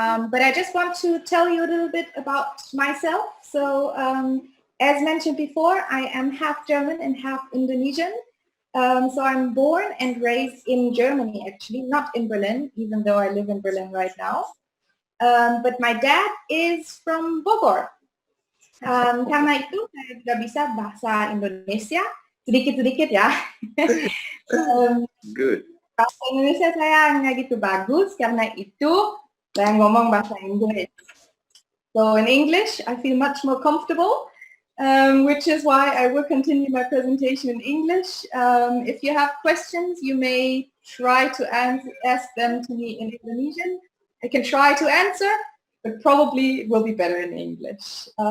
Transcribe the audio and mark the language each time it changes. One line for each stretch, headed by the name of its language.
English: But I just want to tell you a little bit about myself. So as mentioned before, I am half German and half Indonesian. So I'm born and raised in Germany, actually, not in Berlin, even though I live in Berlin right now. But my dad is from Bogor.
Indonesian: Karena itu saya juga bisa bahasa Indonesia, sedikit-sedikit ya.
English: Good.
Indonesian: Bahasa Indonesia saya nggak gitu bagus, karena itu saya ngomong bahasa Inggris.
English: So in English, I feel much more comfortable. Which is why I will continue my presentation in English. If you have questions, you may try to ask them to me in Indonesian. I can try to answer, but probably it will be better in English.